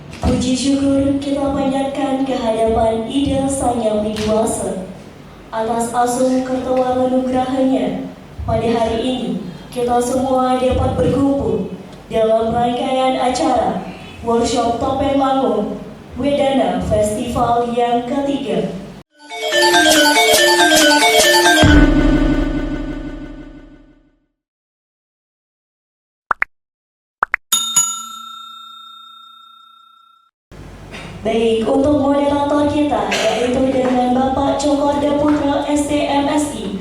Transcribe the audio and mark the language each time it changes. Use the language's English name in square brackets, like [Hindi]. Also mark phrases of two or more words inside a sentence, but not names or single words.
[Indonesian] Puji syukur kita panjatkan kehadapan Ida Sang Yang Widiwasa atas asung kertawala nugrahanya. Pada hari ini kita semua dapat berkumpul dalam rangkaian acara workshop Topeng Lango Wedana Festival yang ketiga. Baik, untuk moderator kita yaitu dengan Bapak Cokorda Putra STMSI.